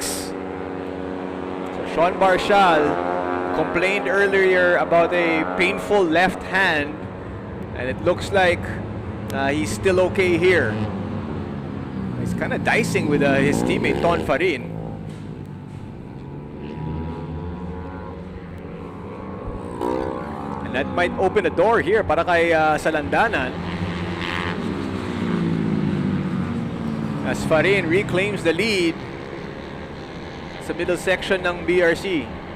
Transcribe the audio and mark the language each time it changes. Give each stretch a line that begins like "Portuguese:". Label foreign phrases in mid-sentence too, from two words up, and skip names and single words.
English: So Sean Barshal complained earlier about a painful left hand, and it looks like he's still okay here. He's kind of dicing with his teammate Ton Farin. And that might open a door here
Filipino: para kay
English: Salandanan. As Farin reclaims the lead sa middle section ng BRC.